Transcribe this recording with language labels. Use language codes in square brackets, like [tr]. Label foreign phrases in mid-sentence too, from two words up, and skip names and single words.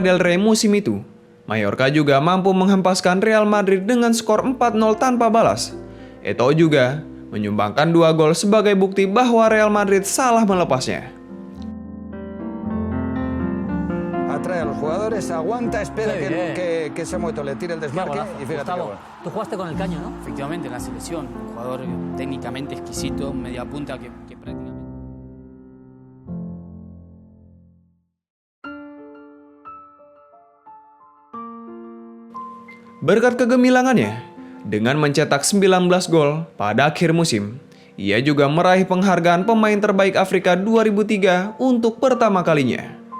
[id] del Rey musim itu, Mallorca juga mampu menghempaskan Real Madrid dengan skor 4-0 tanpa balas. Eto'o juga menyumbangkan 2 gol sebagai bukti bahwa Real Madrid salah melepasnya. [es] Atrae a los jugadores, aguanta, espera Sí, que Samuel Eto'o le tire el Qué desmarque golazo. y fíjate qué Gustavo, gol. tú jugaste con el Caño, ¿no? Efectivamente, en la selección, un jugador técnicamente exquisito, media punta que prácticamente... [id] Berkat kegemilangannya, dengan mencetak 19 gol pada akhir musim, ia juga meraih penghargaan pemain terbaik Afrika 2003 untuk pertama kalinya.